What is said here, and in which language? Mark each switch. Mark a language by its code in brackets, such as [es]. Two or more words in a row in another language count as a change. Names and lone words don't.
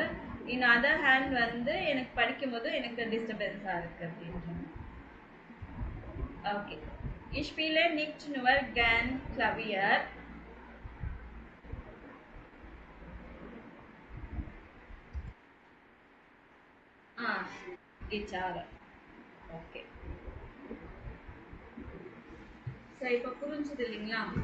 [en] in other hand [ta] வந்து எனக்கு படிக்கும் போது எனக்கு டிஸ்டர்பன்ஸா இருக்கு அப்படின்ட்டு. ஓகே. [de] Ich spiele nicht nur gern Klavier. [ta] கிட்டார். ஓகே. சரி, இப்போ புரிஞ்சுது இல்லைங்களா?